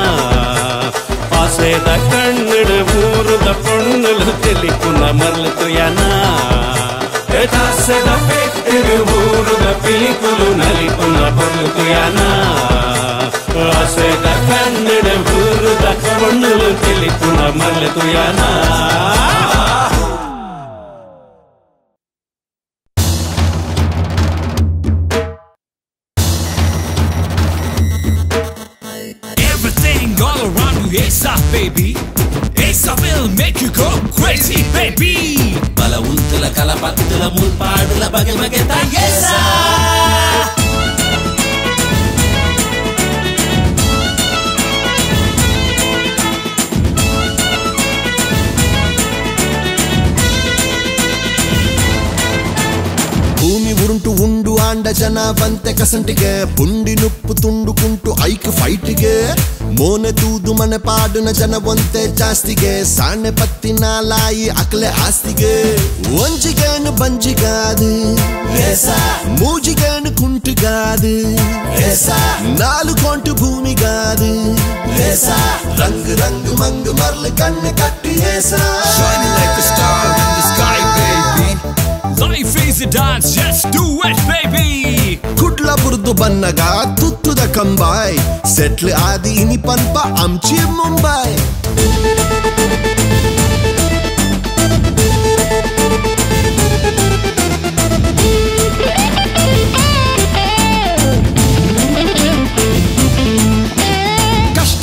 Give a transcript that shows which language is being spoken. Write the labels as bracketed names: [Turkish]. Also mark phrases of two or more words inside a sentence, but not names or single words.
[Tulu] ಆಸೆದ ಕನ್ನಡ ಊರುದ ಪೊಣ್ಣಲು ತಿಳಿಪುನ ಮರ್ಲುತು ಯಾನ ದಾಸೆದ ಪೆಟ್ಟರು ಊರುದ ಪಿಲಿಕುಲು ನಲಿಪುನ ಬುರ್ಲುತು ಯಾನ ಆಸೆದ ಕನ್ನಡ ಊರುದ ಪೊಣ್ಣಲು ತಿಳಿಪುನ ಮರ್ಲುತು ಯಾನ [English] Esa baby, Esa will make you go crazy baby. [Tulu] Bala untula kalapatula mulpadula bage mageta Esa. ಭೂಮಿ ಉರುಂಟು ಉಂಡು ಆಂಡ ಜನ ಬಂತೆ ಕಸಂಟಿಗೆ ಪುಂಡಿ ನುಪ್ಪು ತುಂಡುಕುಂಟು ಐಕ್ ಫೈಟಿಗೆ ಮೋನೆ ತೂದು ಮನೆ ಪಾಡಿನ ಜನ ಒಂತೆ ಜಾಸ್ತಿಗೆ ಸಾಣೆ ಪತ್ತಿನ ಲಾಯಿ ಅಕ್ಲೆ ಆಸ್ತಿಗೆ ಒಂಜಿಗೇನು ಬಂಜಿಗಾದು ಮೂಜಿಗೇನು ಕುಂಟುಗಾದು ನಾಲು ಕೊಂಟು ಭೂಮಿಗಾದು ರಂಗ್ ರಂಗ್ ಮಂಗ್ ಮರ್ಲು ಕಣ್ಣು ಕಟ್ಟಿ [English] Shining like a star in the sky, baby. Life is a dance, just do it baby. [Tulu] ಕುಡ್ಲ ಬುರ್ದು ಬನ್ನಗ ತುತ್ತುದ ಕಂಬಾಯ್ ಸೆಟ್ಲ್ ಆದಿ ಇನಿ ಪನ್ಪ [Marathi] आमची मुंबई [Tulu] ಕಷ್ಟ